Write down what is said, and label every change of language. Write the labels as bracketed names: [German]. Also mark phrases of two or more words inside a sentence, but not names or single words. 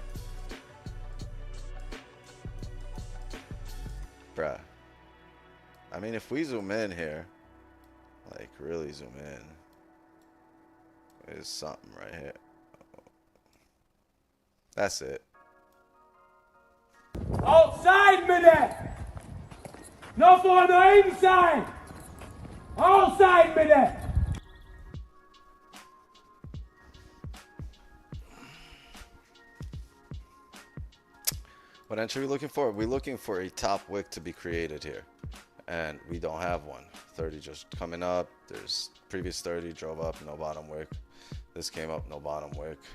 [English] Bruh. I mean, if we zoom in here, like really zoom in, there's something right here. That's it. [Norwegian] Outside med det! Nå får du inside! Outside med det! [English] What entry are we looking for? We're looking for a top wick to be created here. And we don't have one. 30 just coming up. There's previous 30 drove up, no bottom wick. This came up, no bottom wick.